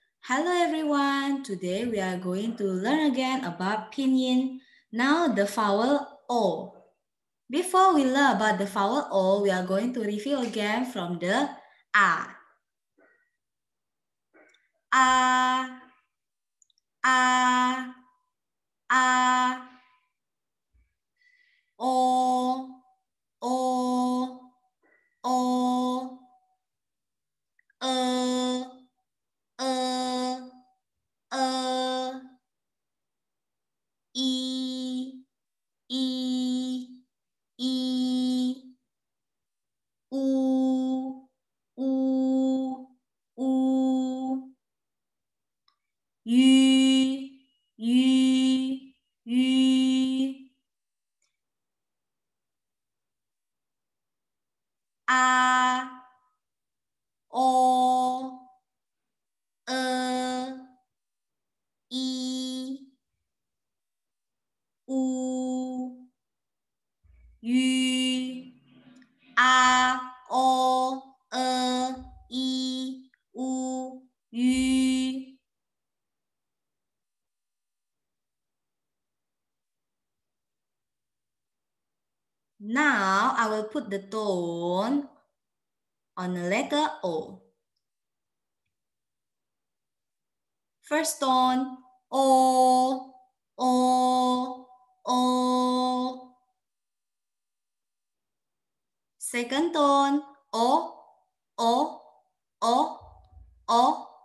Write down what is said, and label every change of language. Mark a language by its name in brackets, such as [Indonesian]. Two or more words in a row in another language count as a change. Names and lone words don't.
[English] Hello everyone, today we are going to learn again about pinyin. Now the vowel O. Before we learn about the vowel O, we are going to review again from the A. A, A, A, O, O, O, E, E, I, U, U, U, Yu, Yu, Yu, A, O, E, I, U, Yu, A, O, E, I, U, Yu. Now I will put the tone on the letter O. First tone, O, O, O. Second tone, O, O, O, O.